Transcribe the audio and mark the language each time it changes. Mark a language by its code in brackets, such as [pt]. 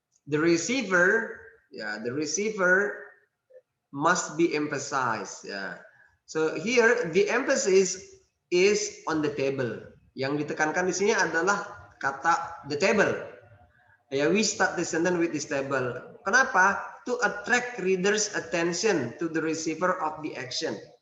[en] The receiver, yeah, the receiver must be emphasized. Yeah. So here the emphasis is on the table. [id] Yang ditekankan di sini adalah kata [en] the table. Yeah, we start the sentence with this table. [id] Kenapa? [en] To attract readers' attention to the receiver of the action.